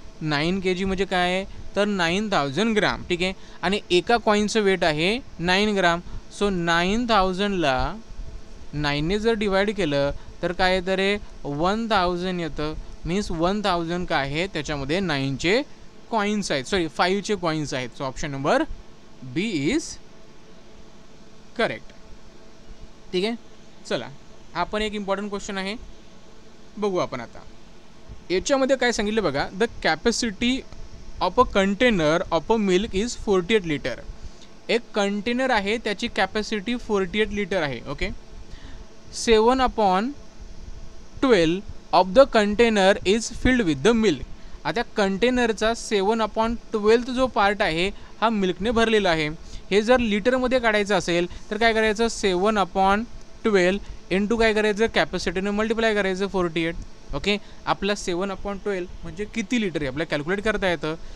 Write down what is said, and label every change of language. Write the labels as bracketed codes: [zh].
[mr] 9 kg म्हणजे काय आहे तर 9000 ग्राम. ठीक आहे आणि एका कॉईनचं वेट आहे 9 ग्राम. सो 9000ला 9ने जर डिवाइड केलं तर काय येतं रे 1000 येतं. मीन्स 1000 काय आहे त्याच्यामध्ये 9चे कॉईन्स आहेत, सॉरी 5चे कॉईन्स आहेत. [en] So option number B is correct. [mr] ठीक आहे चला हा पण एक इम्पॉर्टंट क्वेश्चन आहे बघू आपण आता. याच्यामध्ये काय सांगितलं बघा, [en] The capacity of a container of a milk is 48 litre. [mr] एक कंटेनर आहे त्याची कॅपॅसिटी 48 लिटर आहे. [en] Okay 7/12 of the container is filled with the milk. [mr] आता कंटेनरचा 7/12 जो पार्ट आहे हा मिल्कने भरलेला आहे. हे जर लिटरमध्ये काढायचं असेल तर काय करायचं 7/12 इंटू काय करायचं कॅपॅसिटीने मल्टिप्लाय करायचं 48. ओके आपला 7/12 म्हणजे किती लिटर आहे आपल्याला कॅल्क्युलेट करता येतं.